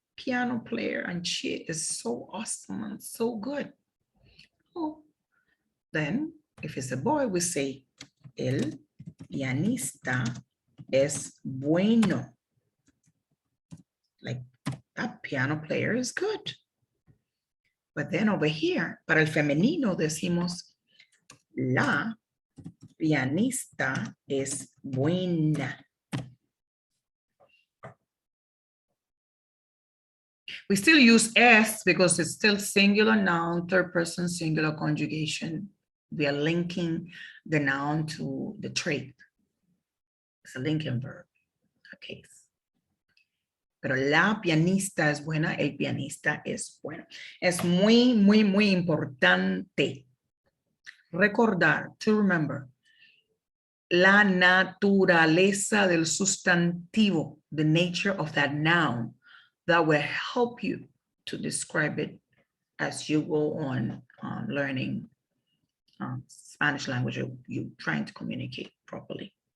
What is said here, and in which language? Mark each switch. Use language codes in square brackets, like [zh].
[en] piano player and she is so awesome and so good. Oh, then if it's a boy, we say, [es] el pianista es bueno. [en] Like that piano player is good. But then over here, [es] para el femenino decimos, la pianista es buena. [en] We still use es because it's still singular noun, third person singular conjugation. We are linking the noun to the trait. It's a linking verb, a case. [es] Pero la pianista es buena, el pianista es bueno. Es muy, muy, muy importante recordar, [en] to remember, [es] la naturaleza del sustantivo, [en] the nature of that noun, that will help you to describe it as you go on learning Spanish language, you're trying to communicate properly.